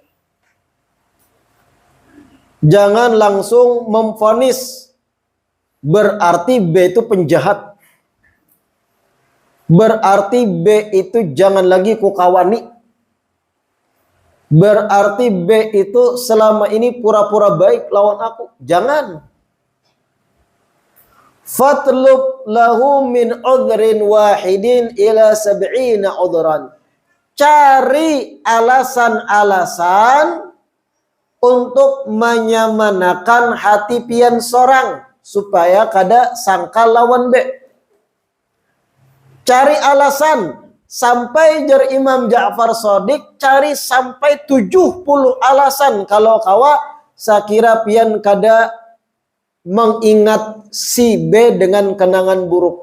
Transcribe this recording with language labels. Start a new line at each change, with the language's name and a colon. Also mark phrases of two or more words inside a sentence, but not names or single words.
Banjar: Jangan langsung memvonis berarti B itu penjahat. Berarti B itu jangan lagi kukawani. Berarti B itu selama ini pura-pura baik lawan aku.
Arabic: Jangan. فاطلب له من عذر واحد إلى سبعين عذرا.
Banjar: Cari alasan-alasan untuk menyamanakan hati pian sorang supaya kada sangka lawan B. Cari alasan sampai jar Imam Ja'far Shadiq, cari sampai 70 alasan kalau kawa sakira pian kada mengingat si B dengan kenangan buruk.